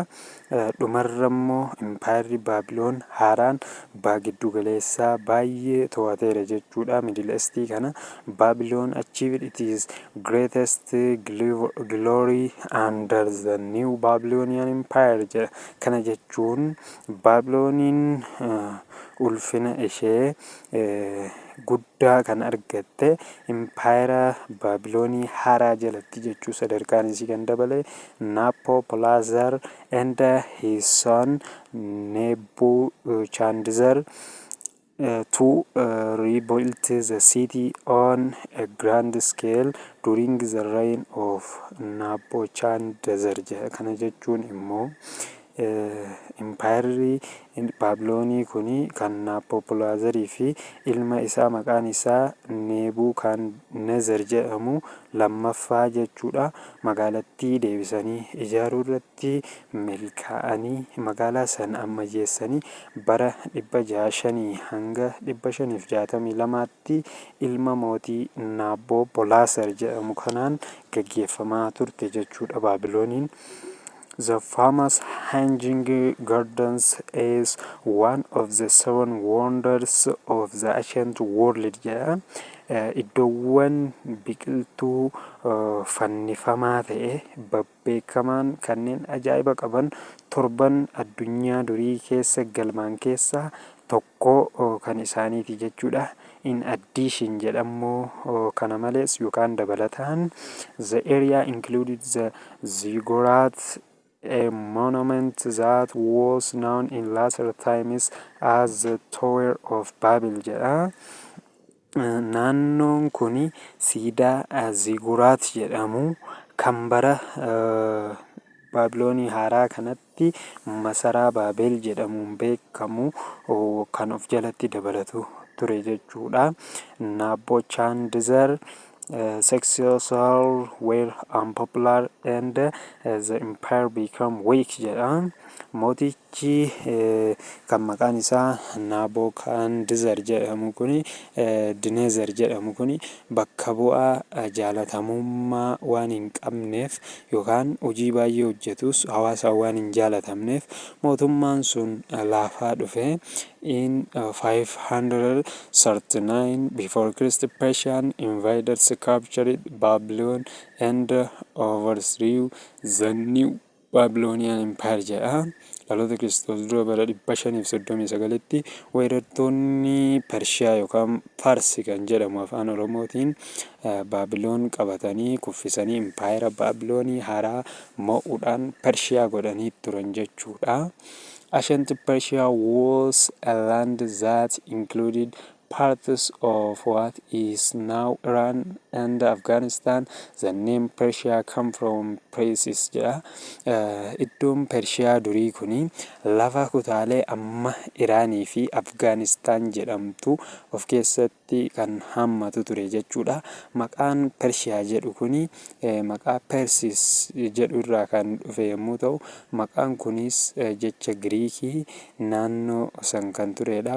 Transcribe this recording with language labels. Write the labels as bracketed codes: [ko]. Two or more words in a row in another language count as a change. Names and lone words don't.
[om] Dhumarra immoo Empire Baabiloon haaraan giddu galeessaa baay'ee to'ateera jechuudha. [en] Middle East kana Babylon achieved its greatest glory under the new Babylonian Empire jedha. [om] Kana jechuun Baabilooniin ulfina ishee guddaa kan argatte Empire Baabiloonii haaraa jalatti jechuu. Sadarkaan isii kan dabale [en] Nabopolassar and his son Nebuchadnezzar to rebuild the city on a grand scale during the reign of Nebuchadnezzar. [om] Kana jechuun immoo Empire Baabiloonii kuni kan Nabopolazzarii fi ilma isaa maqaan isaa Nebukadnezzar jedhamu lammaffaa jechuudha. Magaalattii deebisanii ijaaruu irratti milkaa'anii magaalaa sana ammayyeessanii bara 605 hanga 562tti ilma mootii Nabopolassar jedhamu kanaan gaggeeffamaa turte jechuudha Baabilooniin. [en] The famous Hanging Gardens is one of the 7 wonders of the ancient world jedha. [om] Iddoowwan biqiltuu fannifamaa ta'e babbeekamaan kanneen ajaa'iba qaban 7 addunyaa durii keessa galmaan keessaa tokko kan isaaniiti jechuudha. [en] In addition [om] jedhamoo kana malees yookaan dabalataan [en] the area included the ziggurat a monument that was known in later times as the Tower of Babel jedha. [om] Naannoon kun siidaa Ziguraat jedhamu kan bara Baabiloonii haaraa kanatti masaraa Baabel jedhamuun beekamu kan of jalatti dabalatu ture jechuudha. [en] Nabukadnezar successors were unpopular and the empire became weak jedha. [om] Mootichi kan maqaan isaa Nabukadnezar jedhamu kun Dineezar jedhamu kun bakka bu'aa jaalatamummaa waan hin qabneef yookaan hojii baay'ee hojjetus hawaasa waan hin jaalatamneef mootummaan sun laafaa dhufe. [en] In 539 before Christ, Persian invaders captured Babylon and overthrew the new Babylonian Empire jedha. [om] Dhaloota Kiristoos dura bara 539tti weerartoonni Pershiyaa yookaan Farsi kan jedhamu afaan Oromootiin Baabiloon qabatanii kuffisanii Impaayera Baabiloonii haaraa mo'uudhaan Pershiyaa godhanii turan jechuudha. [en] Ancient Persia was a land that included parts of what is now Iran and Afghanistan. The name Persia come from Persis jedha. [om] Iddoon Pershiyaa durii kuni lafa kutaalee amma Iraanii fi Afgaanistaan jedhamtu of keessatti kan hammatu ture jechuudha. Maqaan Pershiyaa jedhu kuni maqaa Persis jedhu irraa kan dhufe yommuu ta'u, maqaan kunis jecha Giriikii naannoo san kan turedha.